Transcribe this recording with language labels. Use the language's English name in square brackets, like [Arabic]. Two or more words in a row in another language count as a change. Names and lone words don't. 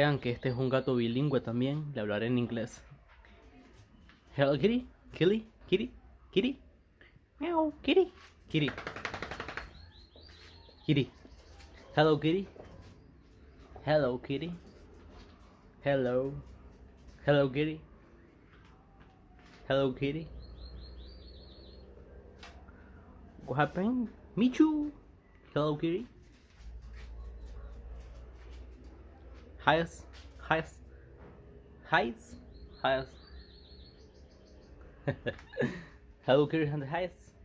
[Spanish] crean que este es un gato bilingüe también, le hablaré en inglés. [English] Hello kitty, kitty, kitty, kitty, meow, kitty, kitty, kitty. Hello kitty, hello kitty, hello, hello kitty, hello kitty. What happened? Michu, hello kitty. Highest, highest, highest, highest. Hello kitty on the highest.